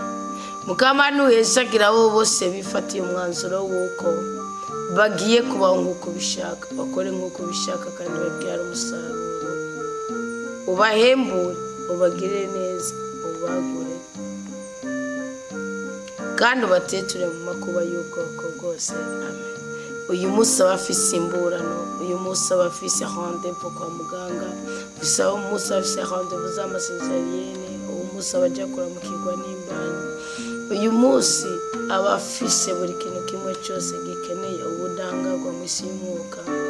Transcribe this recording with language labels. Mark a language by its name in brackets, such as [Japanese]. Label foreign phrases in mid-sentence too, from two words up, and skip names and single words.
[Kinyarwanda] Mukama nuhezagira abo bose bifatiye umwanzuro w'uko bagiye kubaho nk'uko bishaka, bakore nk'uko bishaka, kandi babyara umusaruro. Ubahembure, ubagirire neza, ubagure, kandi ubateture mu makuba y'ubwoko bwose. Amen. [Rundi] Uyu munsi abafise imburano, uyu munsi abafise rendez-vous kwa muganga, uyu munsi abafise rendez-vous z'amasezeriyene, uyu munsi abaja kuramukirwa n'imbanyi, uyu munsi abafise buri kintu kimwe cyose gikeneye ubudahangarwa mu isi y'umwuka,